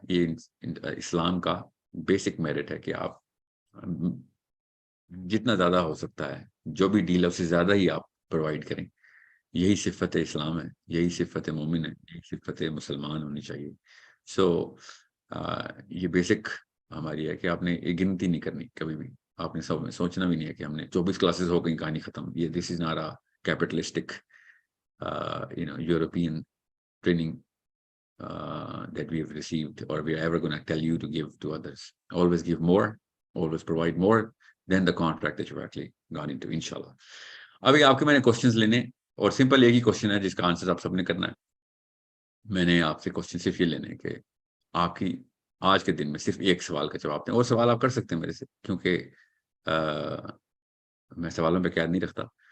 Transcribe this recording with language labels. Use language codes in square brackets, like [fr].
[ur] یہ اسلام کا basic merit ہے کہ آپ جتنا زیادہ ہو سکتا ہے جو بھی ڈیل اس سے زیادہ ہی آپ پرووائڈ کریں. یہی صفت اسلام ہے, یہی صفت مومن ہے, یہی صفت مسلمان ہونی چاہیے. سو یہ بیسک ہماری ہے کہ آپ نے یہ گنتی نہیں کرنی کبھی بھی. آپ نے سب میں سوچنا بھی نہیں ہے کہ ہم نے 24 کلاسز ہو گئی کہانی ختم. [en] یہ this is not a capitalistic European training that we have received or we are ever going to tell you to give to others. Always give more, always provide more than the contract that you've actually gone into, inshallah. [ur] ابھی آپ کے میں نے questions لینے, اور simple ایک ہی question ہے جس کا آنسر آپ سب نے کرنا ہے. میں نے آپ سے کوشچن صرف یہ لینے کہ آپ کی آج کے دن میں صرف ایک سوال کا جواب دیں, اور سوال آپ کر سکتے ہیں میرے سے, کیونکہ میں سوالوں پہ قید نہیں رکھتا.